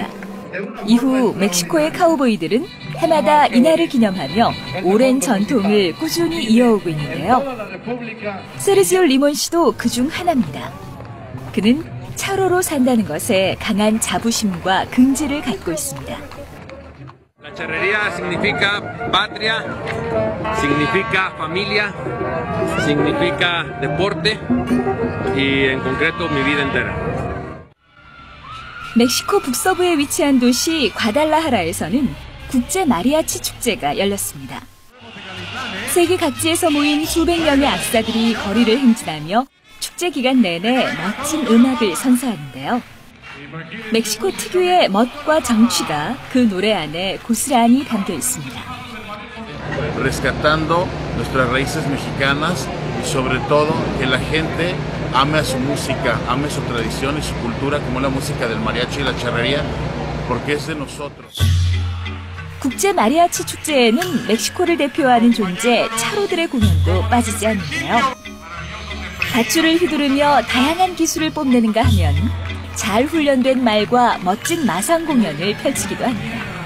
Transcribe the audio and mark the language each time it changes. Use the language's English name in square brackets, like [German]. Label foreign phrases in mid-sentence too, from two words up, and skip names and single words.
[Korean] 이후 멕시코의 카우보이들은 해마다 이날을 기념하며 오랜 전통을 꾸준히 이어오고 있는데요. 세르지오 리몬 씨도 그중 하나입니다. 그는 차로로 산다는 것에 강한 자부심과 긍지를 갖고 있습니다. [Spanish] La charrería significa patria, significa familia, significa deporte y en concreto mi vida entera. [Korean] 멕시코 북서부에 위치한 도시 과달라하라에서는 국제 마리아치 축제가 열렸습니다. 세계 각지에서 모인 수백 명의 악사들이 거리를 행진하며 축제 기간 내내 멋진 음악을 선사하는데요. 멕시코 특유의 멋과 정취가 그 노래 안에 고스란히 담겨 있습니다. [Spanish] Rescatando nuestras raíces mexicanas y sobre todo que la gente ame a su música, ame su tradición y su cultura como la música del mariachi y la charrería, porque es de nosotros. [Korean] 국제 마리아치 축제에는 멕시코를 대표하는 존재 차로들의 공연도 빠지지 않는데요. 밧줄을 휘두르며 다양한 기술을 뽐내는가 하면 잘 훈련된 말과 멋진 마상 공연을 펼치기도 합니다.